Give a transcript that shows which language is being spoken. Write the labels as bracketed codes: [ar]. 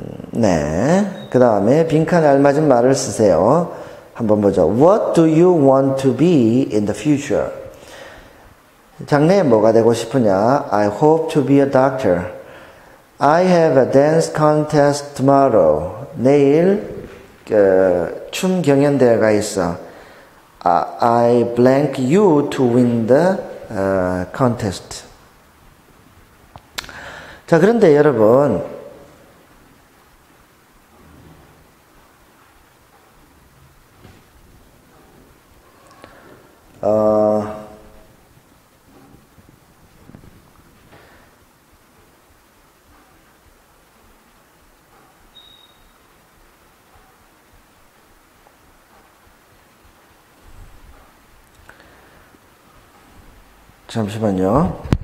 [ko] 네. 그 다음에 빈칸에 알맞은 말을 쓰세요. 한번 보죠. [en] What do you want to be in the future? [ko] 장래에 뭐가 되고 싶으냐? [en] I hope to be a doctor. I have a dance contest tomorrow. [ko] 내일 춤 경연대회가 있어. [en] I blank you to win the contest. [ko] 자, 그런데 여러분, 잠시만요.